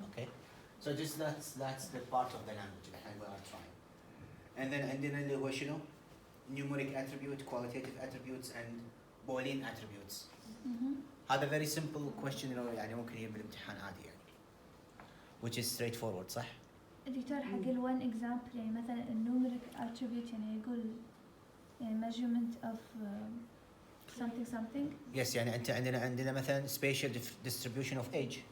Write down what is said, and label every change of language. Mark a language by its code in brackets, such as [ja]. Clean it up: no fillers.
[en] Okay, so just that's the part of the language that we are trying. And then عندنا اللي هو شنو؟ numeric attribute, qualitative attributes, and Boolean attributes. [ar] هذا very simple question يعني ممكن يجي بالامتحان عادي يعني. [en] Which is straightforward صح؟ [ar] دكتور حق ال one example يعني مثلا النوميريك attribute يعني يقول يعني measurement of something. Yes يعني أنت عندنا مثلا spatial distribution of age.